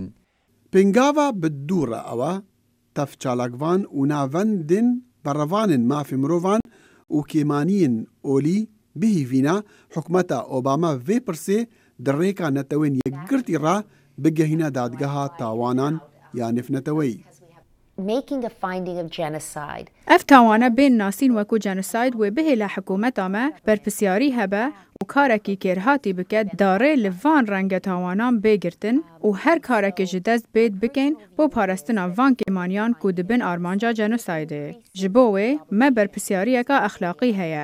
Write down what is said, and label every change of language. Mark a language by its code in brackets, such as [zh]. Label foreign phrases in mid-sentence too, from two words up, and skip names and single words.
[ku] Pêngava bi dû re ew tevçalakvan û navendên berevanên mafê mirovan û kêmaniyên olî bihîvîna hikûmeta Obama vê pirsê di rêka netewên yekgirtî re bigehîne dadgeha tawanan ya nifneteweyî. [en] Making a finding of genocide. [ku] Ev tawana bên nasîn weku genosayd wê bihêla hikûmeta me berpisyarî hebe û karekî kêrhatî bike darê li van renge tawanan bêgirtin û her karekê ji dest bêd bikin bo parastina van kêmaniyan ku dibin armanca genosaydê. Ji bo wê me berpisyariyeka exlaqî heye.